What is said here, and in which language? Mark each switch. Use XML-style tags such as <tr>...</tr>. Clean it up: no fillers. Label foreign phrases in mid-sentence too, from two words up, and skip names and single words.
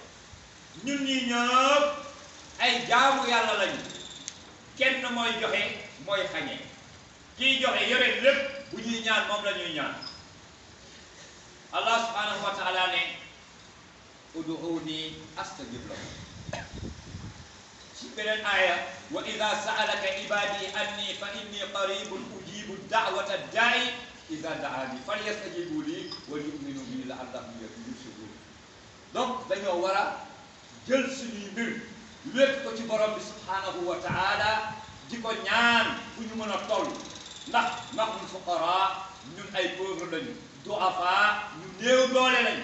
<wo>ñun ñii ñëpp ay jaamu yàlla lañu kenn mooy joxe mooy xañee kiy joxe yore lépp bu ñuy ñaan moom la ñuy ñaan.</wo> <ar>الله سبحانه وتعالى ne ادعوني أستجب لكم</ar> <wo>ci beneen aaya</wo> <ar>وإذا سألك عبادي عني فإني قريب أجيب دعوة الداع إذا دعان فليستجيبوا لي وليؤمنوا بي لعلهم يرشدون.</ar> <wo>donc dañoo war a jël suñuy mbir wékk ko ci borom bi</wo> <ar>سبحانه وتعالى</ar> <wo>di ko ñaan fu ñu mën a toll ndax</wo> <ar>نحن فقراء</ar> <wo>ñun ay pauvre lañu du'afa ñu néew doole lañu.</wo>